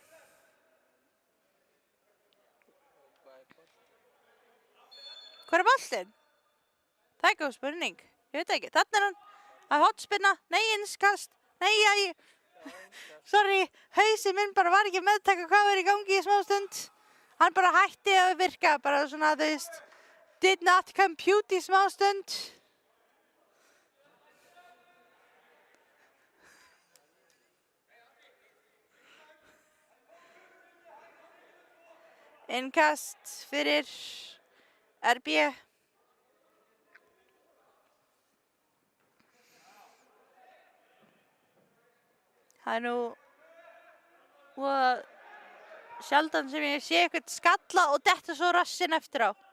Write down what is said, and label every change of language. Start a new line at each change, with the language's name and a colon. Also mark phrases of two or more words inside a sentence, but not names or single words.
Icelandic: Hvað er boltinn? Það er góð spurning. Ég veit ekki. Þarna er hann. Það er hotspinna. Nei, innskast. Nei, sorry. Hausinn minn bara var ekki meðtaka hvað var í gangi í smá stund. Hann bara hætti að virka. Bara svona, þú veist.
English: Did not compute
Icelandic: í smá stund. Innkast fyrir RB. Það er nú sjaldan sem ég sé eitthvað skalla og detta svo rassinn eftir á.